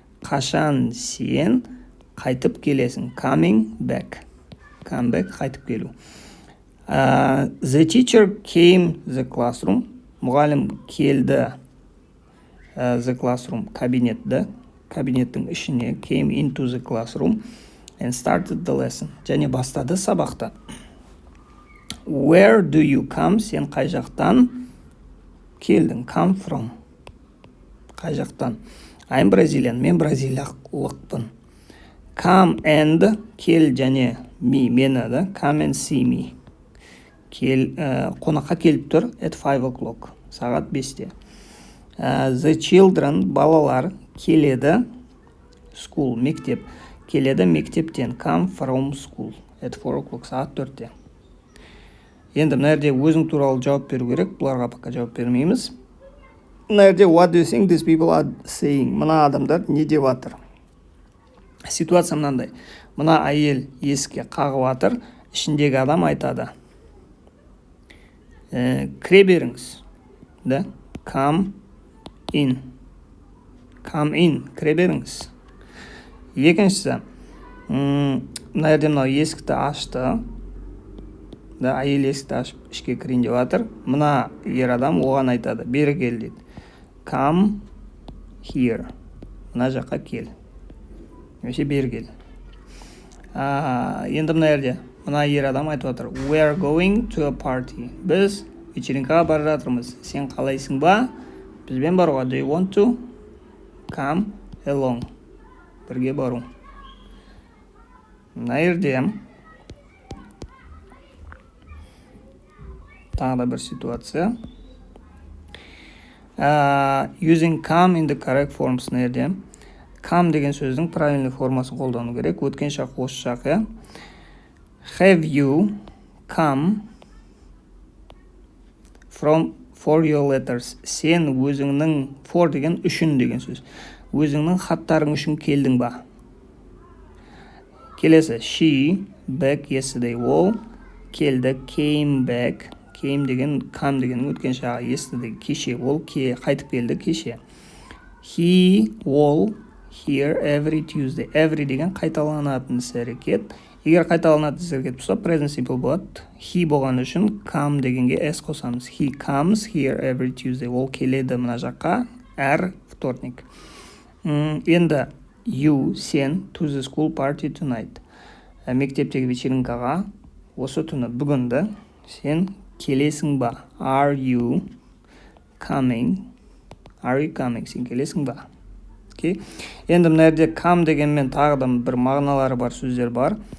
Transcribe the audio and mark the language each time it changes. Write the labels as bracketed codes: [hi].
[kk] Қашан сен қайтып келесің? [en] Coming back. [kk] Come back, қайтып келу. [en] The teacher came the classroom. [kk] Мұғалім келді [en] the classroom, [kk] кабинеттің ішіне, [en] came into the classroom and started the lesson. [kk] Және бастады сабақты. [en] Where do you come? [kk] Сен қай жақтан келдің? Come from. Қай жақтан? [en] I'm Brazilian. [kk] Мен бразилиялықпын. Come and, кел және me, мені да. [en] Come and see me. [kk] Қонаққа келіп тұр [en] at 5 o'clock. [kk] Сағат 5-те. The children, балалар, келеді school, мектеп. Келеді мектептен. [en] Come from school at 4 o'clock. [kk] Сағат 4-те. Енді мына жерде өзің туралы жауап беру керек. Бұларға пока жауап бермейміз. Мына жерде [en] what do you think these people are saying? [kk] Мына адамдар не деп жатыр? Ситуация мынандай. Мына әйел есікке қағып жатыр. Ішіндегі адам айтады. Кіре беріңіз. Да? [en] Come in. [kk] Кіре беріңіз. Екіншісі. Мына жерде мынау есікті ашты. Да, әйел есікті ашып ішке кірейін деп жатыр. Мына ер адам оған айтады. Бері кел дейді. [en] Come here. [kk] Мына жаққа кел. Немесе бері кел. Енді мына жерде мына ер адам айтып отыр. [en] We are going to a party. [kk] Біз вечеринкаға бара жатырмыз. Сен қалайсың ба? Бізбен баруға. [en] Do you want to come along? [kk] Бірге бару. Мына жерде тағы да бір ситуация. [en] Using come in the correct forms. [kk] Мына жерде come деген сөздің правильный формасын қолдану керек. Өткен шақ, осы шақ. [en] Have you come for your letters? [kk] Сен өзіңнің, for деген үшін деген сөз. Өзіңнің хаттарың үшін келдің ба? Келесі, [en] she back yesterday. [kk] Ол келді, came back. Came деген, come деген өткен шағы, yesterday кеше. Ол қайтып келді кеше. [en] He, ол, here every Tuesday. [kk] Every деген қайталанатын іс-әрекет. Егер қайталанатын іс-әрекет болса, present simple болады. He болған үшін come дегенге s қосамыз. [en] He comes here every Tuesday. [kk] Ол келеді мына жаққа әр [ru] вторник. [en] Енді you, сен, to the school party tonight. [kk] Мектептегі вечеринкаға осы түні, бүгінді сен келесің ба? [en] Are you coming? [kk] Сен келесің ба? [en] Okay. [kk] Енді мына жерде come дегенмен тағы да бір мағыналары бар сөздер бар.